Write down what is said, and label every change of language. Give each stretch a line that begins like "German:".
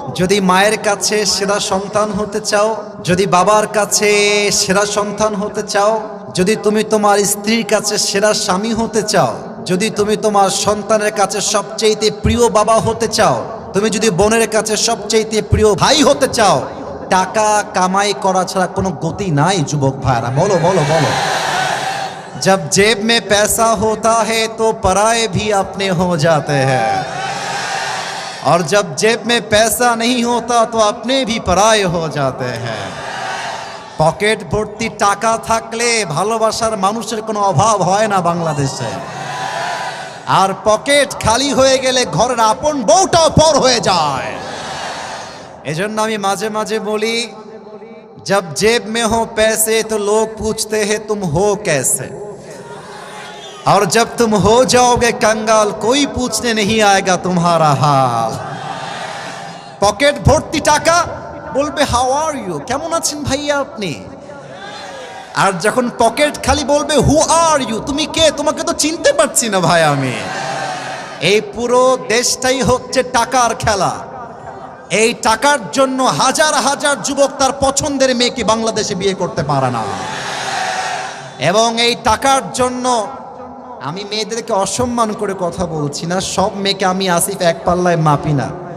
Bangla: যদি মায়ের কাছে সেরা সন্তান হতে চাও, যদি বাবার কাছে সেরা সন্তান হতে চাও, যদি তুমি তোমার স্ত্রীর কাছে সেরা স্বামী হতে চাও, যদি তুমি তোমার সন্তানের কাছে সবচেয়ে প্রিয় বাবা হতে চাও, তুমি যদি বোনের কাছে সবচেয়ে প্রিয় ভাই হতে চাও, টাকা কামাই করা ছাড়া কোনো গতি নাই যুবক ভাইরা। বলো বলো বলো।
Hindi: जब जेब में पैसा होता है तो पराये भी अपने हो जाते हैं, और जब जेब में पैसा नहीं होता तो अपने भी पराये हो जाते हैं।
Bangla: পকেট ভর্তি টাকা থাকলে ভালোবাসার মানুষের কোনো অভাব হয় না বাংলাদেশে, আর পকেট খালি হয়ে গেলে ঘরের আপন বউটাও পর হয়ে যায়। এজন্য আমি মাঝে মাঝে বলি,
Hindi: जब जेब में हो पैसे तो लोग पूछते हैं तुम हो कैसे, और जब तुम हो जाओगे कंगाल कोई पूछने नहीं आएगा तुम्हारा हाल।
Bangla: পকেট ভর্তি টাকা, বলবে
English: how are you,
Bangla: কেমন আছেন ভাইয়া আপনি, আর যখন পকেট খালি বলবে
English: who are you,
Bangla: তুমি কে, তোমাকে তো চিনতে পারছি না ভাই আমি। এই পুরো দেশটাই হচ্ছে টাকার খেলা। এই টাকার জন্য হাজার হাজার যুবক তার পছন্দের মেয়েকে বাংলাদেশে বিয়ে করতে পারে না, এবং এই টাকার জন্য আমি মেয়েদেরকে অসম্মান করে কথা বলছি না, সব মেয়েকে আমি আসিফ এক পাল্লায় মাপি না।